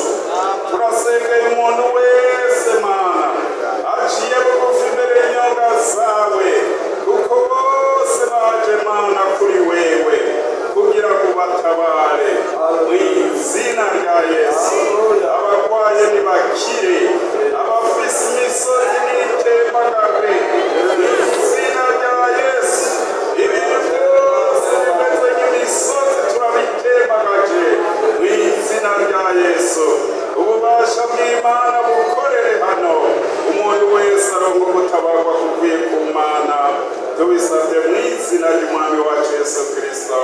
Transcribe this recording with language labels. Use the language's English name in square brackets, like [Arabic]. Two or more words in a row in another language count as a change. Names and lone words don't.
[Rundi] Turasengeye umuntu wese Mana aciye bugufi imbere y'inyonga zawe, kuko bose baje Mana kuri wewe kugira ngo batabare mu izina rya Yesu. Abarwaye nibakire, abafise imisozi n'itembagare mu izina rya Yesu. Ibintu byose bimeze nk'imisozi turabitembagaje mu izina rya Yesu. Ububasha bw'Imana bukorere hano, umuntu wese aronka gutabarwa kuvuye ku Mana. Tubisabye mu izina ry'Umwami wacu Yesu Kristo.